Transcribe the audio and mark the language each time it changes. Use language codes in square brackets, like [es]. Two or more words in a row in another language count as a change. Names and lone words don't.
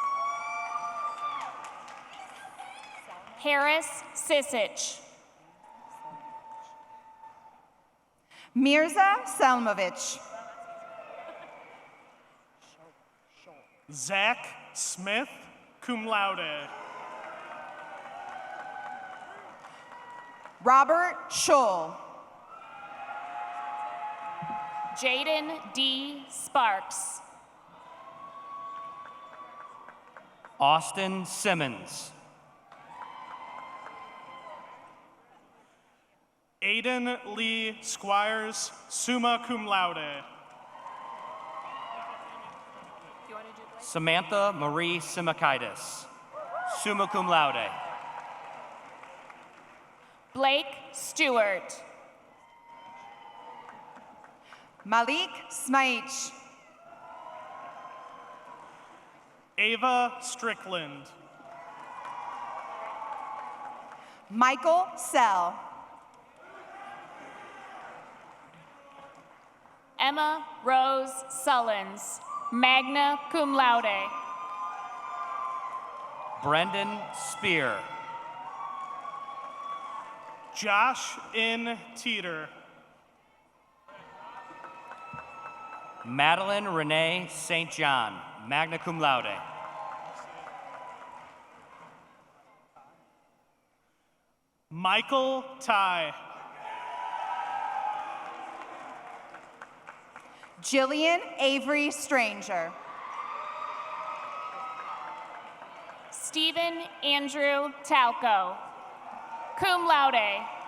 [en] Harris Sisich. Mirza Selmovich. Zach Smith, [la] cum laude. [en] Robert Scholl. Jaden D. Sparks. Austin Simmons, Aiden Lee Squires, [la] summa cum laude. [en] Samantha Marie Simakaitis, [la] summa cum laude. [en] Blake Stewart. Malik Smaich. Ava Strickland. Michael Sell. Emma Rose Sullins, [la] magna cum laude. [en] Brendan Spear, Josh In Teeter. Madeline Renee St. John, [la] magna cum laude. [en] Michael Ty. Jillian Avery Stranger. Stephen Andrew Talco, [la] cum laude.